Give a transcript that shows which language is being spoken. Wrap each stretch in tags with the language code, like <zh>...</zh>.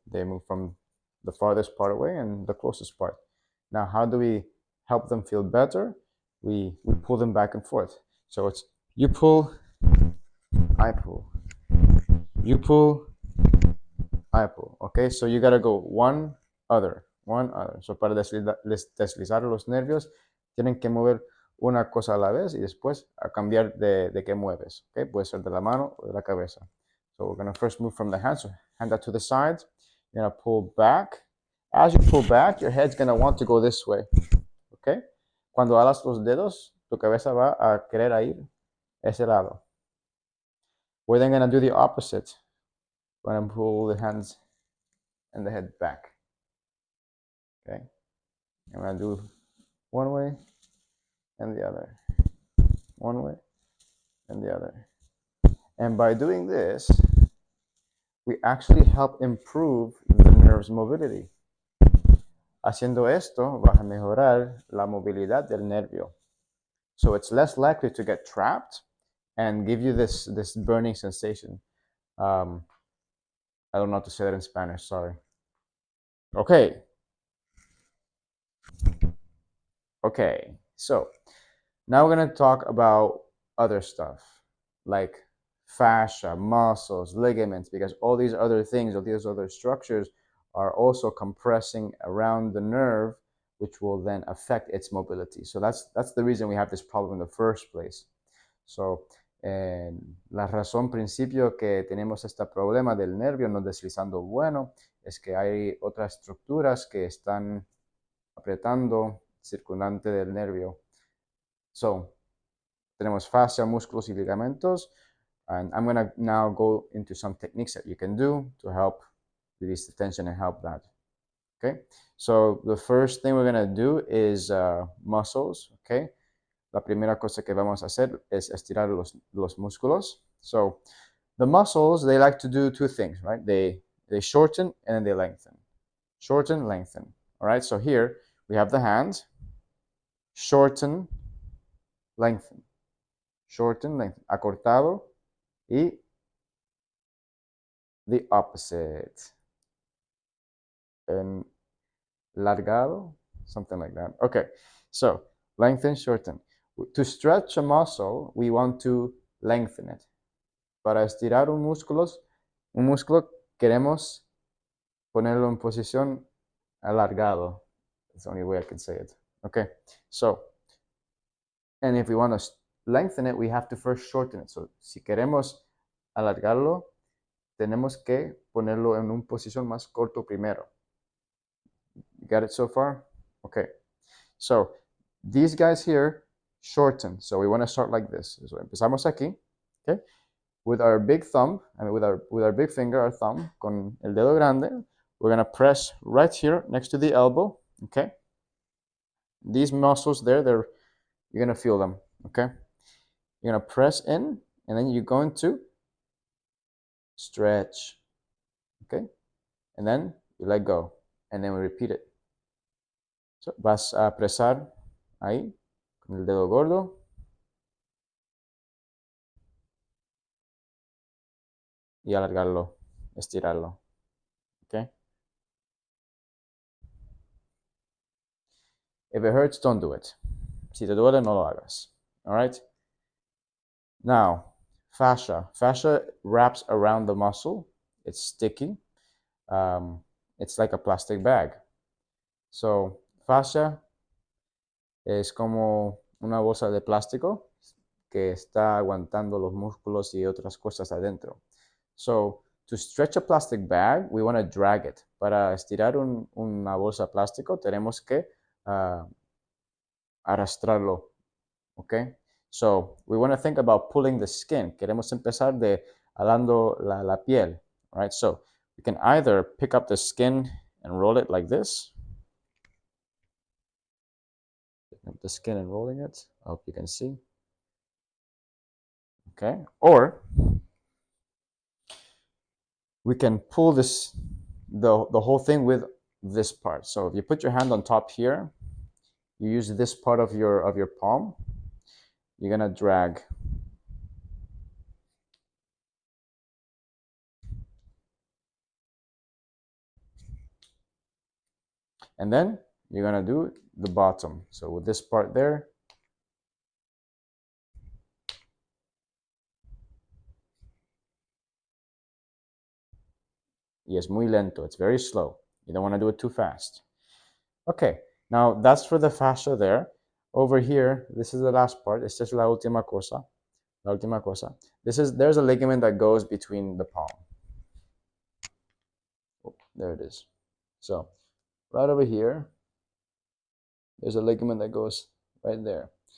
<en>They move from the farthest part away and the closest part. Now, how do we help them feel better? We pull them back and forth. So it's you pull, I pull, you pull, I pull. Okay, so you gotta go one, other, one, other.</en> <es>So para deslizar los nervios, tienen que mover una cosa a la vez y después a cambiar de qué mueves. Okay, puede ser de la mano o de la cabeza.</es> <en>So we're gonna first move from the hand. So hand that to the side. You're gonna pull back. As you pull back, your head's gonna want to go this way. Okay.</en> <es>Cuando alas los dedos, tu cabeza va a querer ir ese lado.</es> <en>We're then gonna do the opposite. We're gonna pull the hands and the head back. Okay. I'm gonna do one way and the other. One way and the other. And by doing this, we actually help improve the nerve's mobility.</en> <es>Haciendo esto, vas a mejorar la movilidad del nervio.</es> <en>So it's less likely to get trapped and give you this burning sensation. I don't know how to say that in Spanish, sorry. Okay. Okay, so now we're going to talk about other stuff like fascia, muscles, ligaments, because all these other things, all these other structures are also compressing around the nerve, which will then affect its mobility. So that's the reason we have this problem in the first place.</en> <es>So la razón principio que tenemos este problema del nervio no deslizando bueno es que hay otras estructuras que están apretando circundante del nervio. So, tenemos fascia, músculos y ligamentos.</es> <en>And I'm going to now go into some techniques that you can do to help release the tension and help that. Okay, so the first thing we're going to do is muscles.</en> <es>Okay, la primera cosa que vamos a hacer es estirar los músculos.</es> <en>So, the muscles, they like to do two things, right? They shorten and then they lengthen. Shorten, lengthen. All right, so here we have the hand. Shorten, lengthen. Shorten, lengthen.</en> <es>Acortado y</es> <en>the opposite. Largado, something like that. Okay, so lengthen, shorten. To stretch a muscle, we want to lengthen it.</en> <es>Para estirar un músculo queremos ponerlo en posición alargado.</es> <en>That's the only way I can say it. Okay, so, and if we want to lengthen it, we have to first shorten it.</en> <es>So, si queremos alargarlo, tenemos que ponerlo en una posición más corto primero.</es> <en>You got it so far? Okay. So, these guys here shorten. So, we want to start like this. So,</en> <es>empezamos aquí,</es> <en>okay? With our big thumb, with our big finger, our thumb,</en> <es>con el dedo grande,</es> <en>we're going to press right here next to the elbow, okay? These muscles there, you're going to feel them, okay? You're going to press in, and then you're going to stretch, okay? And then you let go, and then we repeat it.</en> <es>So, vas a presar ahí, con el dedo gordo, y alargarlo, estirarlo, okay?</es> <en>If it hurts, don't do it.</en> <es>Si te duele, no lo hagas,</es> <en>all right? Now, fascia. Fascia wraps around the muscle. It's sticky. It's like a plastic bag.</en> <es>So, fascia es como una bolsa de plástico que está aguantando los músculos y otras cosas adentro.</es> <en>So, to stretch a plastic bag, we want to drag it.</en> <es>Para estirar una bolsa de plástico, tenemos que arrastrarlo.</es> <en>Okay? So, we want to think about pulling the skin.</en> <es>Queremos empezar de alando la piel.</es> <en>All right? So, you can either pick up the skin and roll it like this. Picking up the skin and rolling it. I hope you can see. Okay? Or we can pull this the whole thing with this part. So, if you put your hand on top here, you use this part of your palm. You're going to drag. And then you're going to do the bottom. So, with this part there,</en> <es>y es muy lento.</es> <en>It's very slow. You don't want to do it too fast. Okay, now that's for the fascia there. Over here, this is the last part.</en> <es>Esta es la última cosa.</es> <en>La última cosa. There's a ligament that goes between the palm. Oh, there it is. So, right over here, there's a ligament that goes right there.</en>